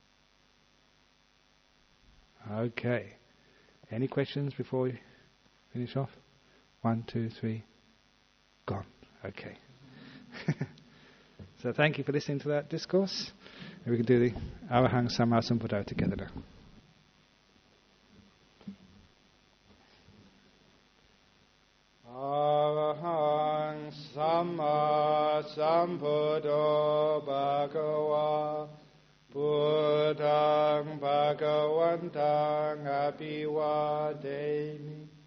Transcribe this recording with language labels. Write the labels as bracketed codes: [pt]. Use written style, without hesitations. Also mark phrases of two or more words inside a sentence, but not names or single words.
[en] Okay. Any questions before we finish off? 1, 2, 3. Gone. Okay. So thank you for listening to that discourse. And we can do the [pi] Arahang Samma Sambuddho [en] together now. [pi] Arahang Samma Sambuddho Bhagava Buddhaṃ Bhagavantaṃ Abhivademi